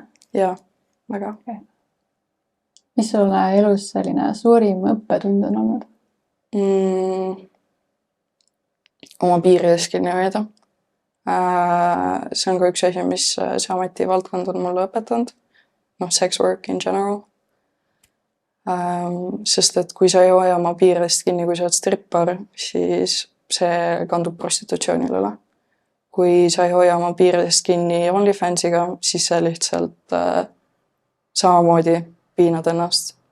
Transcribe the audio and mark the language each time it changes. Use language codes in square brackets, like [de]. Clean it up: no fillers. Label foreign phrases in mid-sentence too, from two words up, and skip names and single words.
[et] Jaa, väga. Okay. Mis sulle elus selline suurim õppetund on olnud? Oma piirides kinni hoida. See on ka üks asi, mis see ametivaldkond on mulle õpetanud. [en] Sex work in general. [et] Sest et kui sa ei hoia oma piiridest kinni, kui sa oled strippar, siis see kandub prostitutsioonile üle. Kui sa ei hoia oma piiridest kinni OnlyFansiga, siis sa lihtsalt samamoodi piinad ennast.